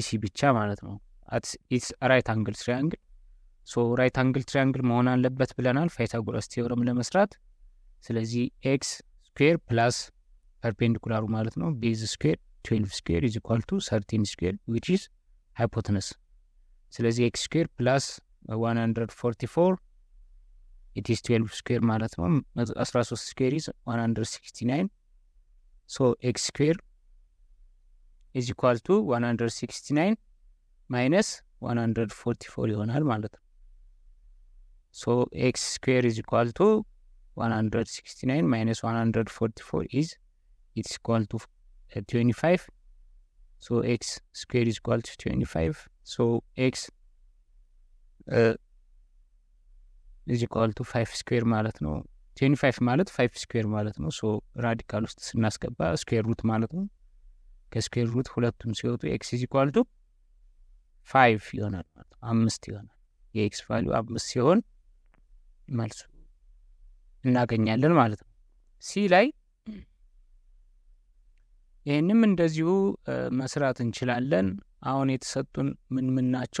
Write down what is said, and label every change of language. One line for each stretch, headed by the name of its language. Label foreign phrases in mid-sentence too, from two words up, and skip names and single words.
Amharic: ሲ ብቻ ማለት ነው።
English: it's right angle triangle። so right angle triangle
Amharic: መሆን አለበት ብለናል
English: Pythagoras theorem
Amharic: ለመስራት። ስለዚህ
English: x square plus perpendicular-u
Amharic: ማለት ነው
English: base square 12 square is equal to 13 square which is hypotenuse። ስለዚህ x square plus 144 it is 12 square
Amharic: ማለት ነው።
English: 13 square is 169. so x square is equal to 169 minus 144
Amharic: ይሆናል ማለት ነው።
English: so x square is equal to 169 minus 144 is it's equal to 25. so x square is equal to 25. so x is equal to 5 square
Amharic: ማለት ነው።
English: 25 ማለት 5 ስኩዌር
Amharic: ማለት ነው።
English: so radical
Amharic: ውስጥ ስናስገባ
English: square root
Amharic: ማለት ነው።
English: ከsquare root
Amharic: ሁለቱም ሲወጡ ኤክስ
English: is equal to
Amharic: 5 ይሆናል ማለት ነው። 5 ይሆናል።
English: የx value
Amharic: 5 ሲሆን መልሱ እናገኛለን ማለት ነው። ሲ ላይ ይህንም እንደዚሁ መስራት እንችላለን። አሁን የተሰጡን ምን ናቸው?